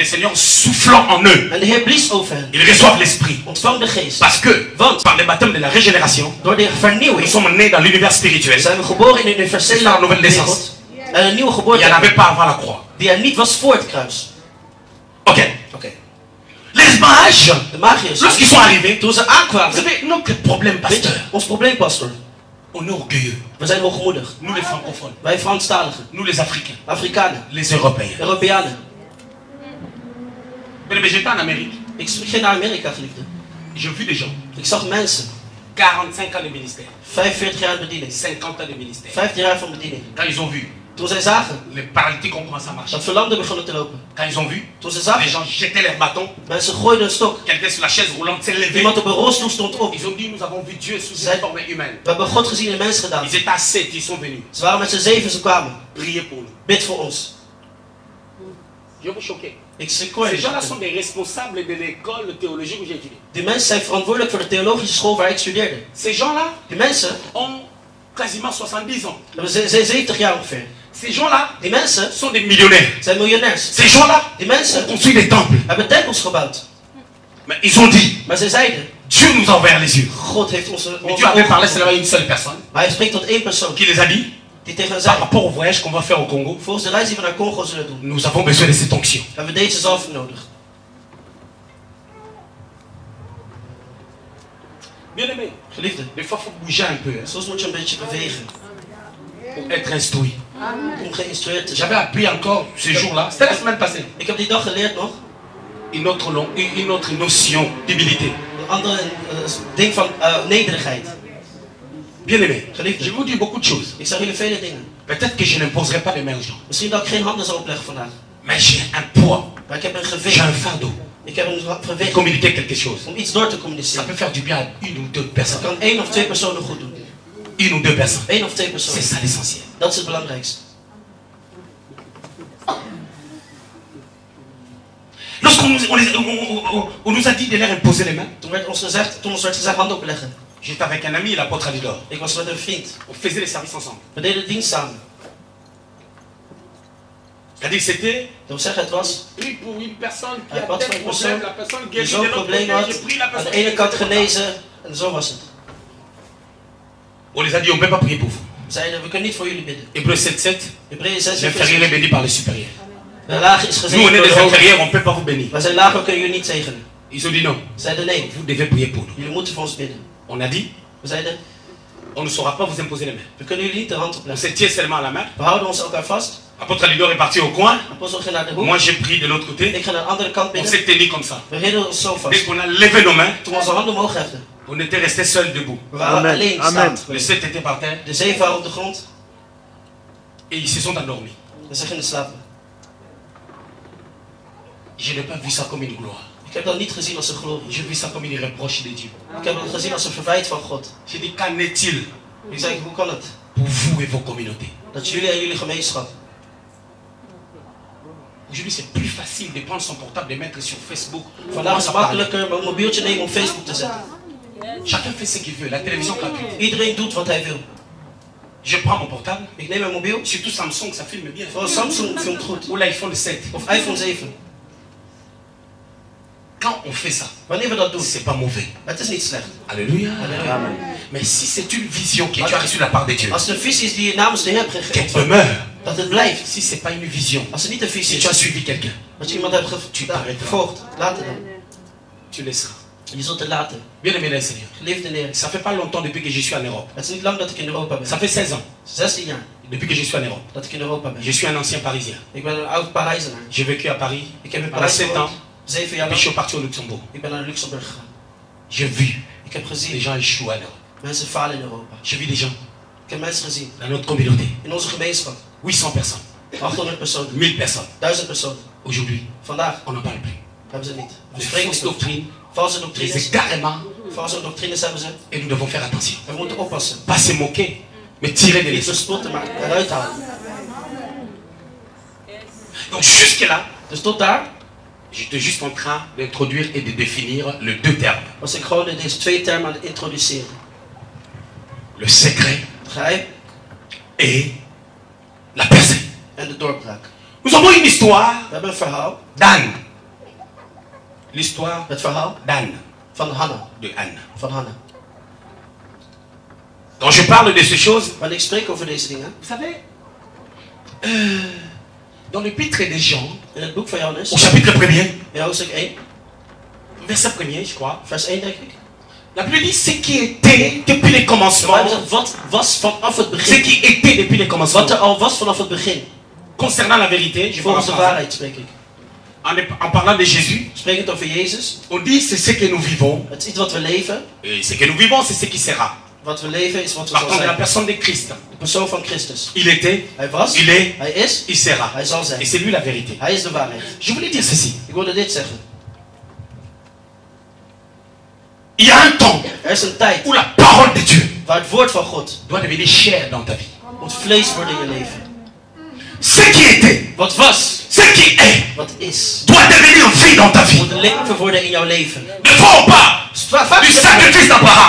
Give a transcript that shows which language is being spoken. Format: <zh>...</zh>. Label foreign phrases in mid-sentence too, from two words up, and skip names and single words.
<fr>le Seigneur soufflant en eux,</fr> <nl>En de Heer blies over hen.</nl> <fr>ils reçoivent l'Esprit.</fr> <nl>Ontvang de geest.</nl> <fr>Parce que,</fr> <nl>Want</nl> <fr>par le baptême de la régénération,</fr> <nl>door de</nl> <fr>nous</fr> <nl>vernieuwing</nl> <fr>sommes nés dans l'univers spirituel.</fr> <nl>zijn we geboren in de</nl> <fr>C'est</fr> <nl>universele</nl> <fr>ça, nouvelle naissance.</fr> <nl>wereld. En een nieuwe</nl> <fr>Il</fr> <nl>geboorte</nl> <fr>n'y en avait pas avant la croix.</fr> <nl>die er niet was voor het kruis.</nl> <fr>Ok.</fr> <nl>Oké.</nl> <fr>Les mages,</fr> <nl>De magiërs,</nl> <fr>lorsqu'ils sont arrivés,</fr> <nl>toen ze</nl> <fr>vous</fr> <nl>aankwamen,</nl> <fr>savez, notre problème,</fr> <nl>weet je,</nl> <fr>pasteur,</fr> <nl>ons probleem, pastor,</nl> <fr>on est orgueilleux.</fr> <nl>we zijn hoogmoedig.</nl> <fr>Nous les francophones,</fr> <nl>Wij Franstaligen,</nl> <fr>nous les Africains,</fr> <nl>Afrikanen,</nl> <fr>les Européens.</fr> <nl>Europeanen.</nl> <fr>Mais j'étais en Amérique,</fr> <nl>Ik ging naar Amerika, geliefde.</nl> <fr>j'ai vu des gens,</fr> <nl>Ik zag mensen,</nl> <fr>45 ans de ministère,</fr> <nl>45 jaar bediening,</nl> <fr>50 ans de ministère.</fr> <nl>15 jaar van bediening.</nl> <fr>Quand ils ont vu,</fr> <nl>Toen zij zagen</nl> <fr>les paralytiques ont commencé à marcher.</fr> <nl>dat verlamden begonnen te lopen.</nl> <fr>Quand ils ont vu,</fr> <nl>Toen ze</nl> <fr>les</fr> <nl>zagen,</nl> <fr>gens jetaient leurs bâtons,</fr> <nl>mensen gooiden een stok.</nl> <fr>quelqu'un sur la chaise roulante s'est levé.</fr> <nl>Iemand op een rolstoel stond op.</nl> <fr>Ils ont dit, nous avons vu Dieu sous</fr> <nl>Zij-</nl> <fr>une forme humaine.</fr> <nl>We hebben God gezien in mens gedaan.</nl> <fr>Ils étaient à 7, ils sont venus.</fr> <nl>Ze waren met z'n 7, ze kwamen.</nl> <fr>Priez pour nous.</fr> <nl>Bid voor ons.</nl> <fr>Je vous choquer.</fr> <nl>Ik</nl> <fr>Ces secoor. gens-là sont des responsables de l'école théologique où j'ai étudié.</fr> <nl>Die mensen zijn verantwoordelijk voor de theologische school waar ik studeerde.</nl> <fr>Ces gens-là</fr> <nl>Die mensen</nl> <fr>ont quasiment 70 ans.</fr> <nl>hebben 70 jaar ongeveer.</nl> <fr>Ces gens-là</fr> <nl>Die mensen</nl> <fr>sont des millionnaires.</fr> <nl>zijn miljonairs.</nl> <fr>Ces gens-là</fr> <nl>Die</nl> <fr>ont</fr> <nl>mensen</nl> <fr>construit des temples.</fr> <nl>hebben tempels gebouwd.</nl> <fr>Mais ils ont dit,</fr> <nl>Maar zij zeiden,</nl> <fr>Dieu nous a ouvert les yeux.</fr> <nl>God heeft onze</nl> <fr>Mais Dieu avait parlé</fr> <nl>ogen.</nl> <fr>seulement à une seule personne</fr> <nl>Maar hij spreekt tot één persoon.</nl> <fr>qui les a dit,</fr> <nl>Die tegen hen</nl> <fr>par</fr> <nl>zei,</nl> <fr>rapport au voyage qu'on va faire au Congo,</fr> <nl>volgens de reis die we naar Congo zullen doen,</nl> <fr>nous avons besoin de cette onction.</fr> <nl>hebben we deze zalving nodig.</nl> <fr>Bien aimé,</fr> <nl>Geliefde,</nl> <fr>des fois il faut bouger un peu hein,</fr> <nl>soms moet je een beetje bewegen</nl> <fr>pour être instruit.</fr> <nl>om geïnstrueerd te zijn.</nl> <fr>J'avais appris encore ce jour-là, c'était la semaine passée,</fr> <nl>Ik heb die dag geleerd nog,</nl> <fr>une autre notion d'humilité.</fr> <nl>een andere ding van nederigheid.</nl> <fr>Bien aimé,</fr> <nl>Geliefde,</nl> <fr>je vous dis beaucoup de choses.</fr> <nl>ik zeg jullie vele dingen.</nl> <fr>Peut-être que je n'imposerai pas les mains aux gens,</fr> <nl>Misschien dat ik geen handen zal opleggen vandaag.</nl> <fr>mais j'ai un poids,</fr> <nl>Maar ik heb een</nl> <fr>j'ai</fr> <nl>gewicht.</nl> <fr>un fardeau.</fr> <nl>Ik heb een gewicht</nl> <fr>Communiquer quelque chose.</fr> <nl>om iets door te</nl> <fr>Ça</fr> <nl>communiceren.</nl> <fr>peut faire du bien à une ou deux</fr> <nl>Dat</nl> <fr>personnes.</fr> <nl>kan 1 of 2 personen goed doen.</nl> <fr>Une ou deux personnes.</fr> <nl>1 of 2</nl> <fr>C'est</fr> <nl>personen.</nl> <fr>ça l'essentiel.</fr> <nl>Dat is het belangrijkste.</nl> <fr>Lorsqu'on nous, on nous a dit de leur imposer les mains,</fr> <nl>Toen ons werd gezegd handen opleggen.</nl> <fr>j'étais avec un ami, l'apôtre Alidor.</fr> <nl>Ik was met een vriend.</nl> <fr>On faisait les services ensemble.</fr> <nl>We deden dienst samen.</nl> <fr>C'est-à-dire que c'était</fr> <nl>Dat wil zeggen, het was</nl> <fr>pris pour une personne qui</fr> <nl>Hij</nl> <fr>a</fr> <nl>had</nl> <fr>tel</fr> <nl>voor een</nl> <fr>problème,</fr> <nl>persoon</nl> <fr>la personne</fr> <nl>die</nl> <fr>guérit de</fr> <nl>zo'n</nl> <fr>l'autre</fr> <nl>probleem</nl> <fr>côté,</fr> <nl>had.</nl> <fr>j'ai pris la</fr> <nl>Aan</nl> <fr>personne</fr> <nl>de ene</nl> <fr>qui</fr> <nl>kant</nl> <fr>était</fr> <nl>genezen en zo was het.</nl> <fr>On les a dit, on ne peut pas prier pour vous.</fr> <nl>Zeiden, we kunnen niet voor jullie bidden.</nl> <fr>Hébreux 7:7.</fr> <nl>Hebreeën 6,</nl> <fr>L'inférieur est béni par les supérieurs.</fr> <nl>de lage is</nl> <fr>Nous, on</fr> <nl>gezegend</nl> <fr>est</fr> <nl>door</nl> <fr>des</fr> <nl>de hoge.</nl> <fr>inférieurs, on ne peut pas vous bénir.</fr> <nl>Wij zijn lager, kunnen jullie niet zegenen.</nl> <fr>Ils ont dit non.</fr> <nl>Zeiden nee,</nl> <fr>Vous devez prier pour nous.</fr> <nl>jullie moeten voor ons bidden.</nl> <fr>On a dit,</fr> <nl>We zeiden,</nl> <fr>on ne saura pas vous imposer les mains.</fr> <nl>we kunnen jullie niet de hand</nl> <fr>On</fr> <nl>opleggen.</nl> <fr>se tient seulement à la main.</fr> <nl>We houden ons elkaar vast.</nl> <fr>Apôtre Alidor est parti au coin.</fr> <nl>Apostel ging naar de hoek.</nl> <fr>Moi, j'ai pris de l'autre côté.</fr> <nl>Ik ga naar de andere kant</nl> <fr>On</fr> <nl>bidden.</nl> <fr>s'est tenu comme ça.</fr> <nl>We hielden ons zo</nl> <fr>Dès</fr> <nl>vast.</nl> <fr>qu'on a levé nos mains,</fr> <nl>Toen we onze handen omhoog heften,</nl> <fr>on était resté seuls debout.</fr> <nl>we waren alleen staand.</nl> <fr>Les 7 étaient par terre</fr> <nl>De 7 waren op de grond</nl> <fr>et ils se sont endormis.</fr> <nl>en ze gingen slapen.</nl> <fr>Je n'ai pas vu ça comme une gloire.</fr> <nl>Ik heb dat niet gezien als een glorie.</nl> <fr>J'ai vu ça comme une reproche de Dieu.</fr> <nl>Ik heb het gezien als een verwijt van God.</nl> <fr>J'ai dit, qu'en est-il</fr> <nl>Ik zei, hoe kan het?</nl> <fr>pour vous et vos communautés?</fr> <nl>Dat jullie en jullie gemeenschap.</nl> <fr>Aujourd'hui, c'est plus facile de prendre son portable et de mettre sur Facebook.</fr> <nl>Vandaag is het makkelijker mijn mobieltje nemen op Facebook te zetten.</nl> <fr>Chacun fait ce qu'il veut. La télévision gratuite.</fr> <nl>Iedereen doet wat hij wil.</nl> <fr>Je prends mon portable.</fr> <nl>Ik neem mijn mobiel.</nl> <fr>Surtout Samsung, ça filme bien.</fr> <nl>Vooral Samsung filmt goed.</nl> <fr>Ou l'iPhone 7.</fr> <nl>Of iPhone 7.</nl> <fr>Quand on fait ça,</fr> <nl>Wanneer we dat doen,</nl> <fr>c'est pas mauvais.</fr> <nl>het is niet slecht.</nl> <fr>Alléluia.</fr> <nl>Halleluja.</nl> <fr>Mais si c'est une vision que tu as reçue de la part de Dieu,</fr> <nl>Als het een visie is die je namens de Heer hebt</nl> <fr>qu'elle</fr> <nl>gegeven,</nl> <fr>demeure.</fr> <nl>dat het blijft.</nl> <fr>Si c'est pas une vision,</fr> <nl>Als het niet een visie</nl> <fr>si tu as</fr> <nl>is,</nl> <fr>suivi quelqu'un,</fr> <nl>dat je iemand hebt gevolgd, laat het dan.</nl> <fr>tu laisseras.</fr> <nl>Je zult het laten.</nl> <fr>Bien aimé le Seigneur.</fr> <nl>Geliefde Heer,</nl> <fr>Ça fait pas longtemps depuis que je suis en Europe.</fr> <nl>het is niet lang dat ik in Europa ben.</nl> <fr>Ça fait 16 ans</fr> <nl>16 jaar</nl> <fr>depuis que je suis en Europe.</fr> <nl>dat ik in Europa ben.</nl> <fr>Je suis un ancien Parisien.</fr> <nl>Ik ben een oud Parijzenaar.</nl> <fr>J'ai vécu à Paris</fr> <nl>Ik heb in</nl> <fr>pendant</fr> <nl>Parijs</nl> <fr>7 ans.</fr> <nl>gewoond, 7 jaar</nl> <fr>Puis je</fr> <nl>lang.</nl> <fr>suis parti au Luxembourg.</fr> <nl>Ik ben naar Luxemburg gegaan.</nl> <fr>J'ai vu</fr> <nl>Ik heb</nl> <fr>des</fr> <nl>gezien,</nl> <fr>gens échouer en Europe.</fr> <nl>mensen falen in Europa.</nl> <fr>J'ai vu des gens</fr> <nl>Ik heb mensen gezien,</nl> <fr>dans notre communauté.</fr> <nl>in onze gemeenschap.</nl> <fr>800 personnes,</fr> <nl>800 personen,</nl> <fr>1000 personnes.</fr> <nl>1000 personen.</nl> <fr>Aujourd'hui,</fr> <nl>Vandaag</nl> <fr>on n'en parle plus.</fr> <nl>hebben ze het niet. We</nl> <fr>Les</fr> <nl>spreken</nl> <fr>fausses</fr> <nl>niet over.</nl> <fr>doctrines,</fr> <nl>Valse</nl> <fr>les</fr> <nl>doctrines.</nl> <fr>égarements,</fr> <nl>Valse doctrines hebben ze.</nl> <fr>et nous devons faire attention.</fr> <nl>We moeten oppassen.</nl> <fr>Pas se moquer, mais tirer de</fr> <nl>Niet</nl> <fr>l'esprit.</fr> <nl>verspotten, maar eruit halen.</nl> <fr>Donc jusque-là,</fr> <nl>Dus tot daar</nl> <fr>j'étais juste en train d'introduire et de définir les deux termes.</fr> <nl>was ik gewoon deze 2 termen aan het introduceren.</nl> <fr>Le secret</fr> <nl>Het geheim</nl> <fr>et la percée.</fr> <nl>en de doorbraak.</nl> <fr>Nous avons une histoire</fr> <nl>We hebben een verhaal.</nl> <fr>d'Anne. L'histoire</fr> <nl>Het verhaal</nl> <fr>d'Anne,</fr> <nl>van Hanna.</nl> <fr>de Anne.</fr> <nl>Van Hanna.</nl> <fr>Quand je parle de ces choses,</fr> <nl>Wanneer ik spreek over deze dingen,</nl> <fr>vous savez, dans l'épître des Jean,</fr> <nl>in het boek van Johannes,</nl> <fr>au chapitre 1er,</fr> <nl>in hoofdstuk 1,</nl> <fr>verset 1er, je crois,</fr> <nl>vers 1 denk ik.</nl> <fr>la Bible dit ce qui était depuis les</fr> <nl>De</nl> <fr>commencements,</fr> <nl>Bijbel zegt, wat was vanaf het</nl> <fr>ce</fr> <nl>begin?</nl> <fr>qui était depuis les commencements,</fr> <nl>Wat er al was vanaf het begin.</nl> <fr>concernant la vérité, je vais</fr> <nl>Volgens de</nl> <fr>en</fr> <nl>waarheid spreek ik.</nl> <fr>parlant de Jésus,</fr> <nl>Sprekend over Jezus.</nl> <fr>on dit c'est ce que nous vivons,</fr> <nl>Het is iets wat we leven.</nl> <fr>et ce que nous vivons, c'est ce qui sera.</fr> <nl>Wat we leven is wat we</nl> <fr>Partant</fr> <nl>zal</nl> <fr>de la</fr> <nl>zijn.</nl> <fr>personne de Christ,</fr> <nl>De persoon van Christus.</nl> <fr>il était,</fr> <nl>Hij was,</nl> <fr>il est,</fr> <nl>hij is,</nl> <fr>il sera.</fr> <nl>hij zal</nl> <fr>Et</fr> <nl>zijn.</nl> <fr>c'est lui la vérité.</fr> <nl>Hij is de waarheid.</nl> <fr>Je voulais dire ceci.</fr> <nl>Ik wilde dit zeggen.</nl> <fr>Il y a un temps</fr> <nl>Er is een tijd</nl> <fr>où la parole de Dieu</fr> <nl>waar het woord van God</nl> <fr>doit devenir chair dans ta vie.</fr> <nl>moet vlees worden in je leven.</nl> <fr>Ce qui était,</fr> <nl>Wat was,</nl> <fr>ce qui est,</fr> <nl>wat is,</nl> <fr>doit devenir vie dans ta vie.</fr> <nl>moet een leven worden in jouw leven.</nl> <fr>Ne parle pas</fr> <nl>Vaak</nl> <fr>du</fr> <nl>zeggen</nl> <fr>sacrifice d'Abraham.</fr>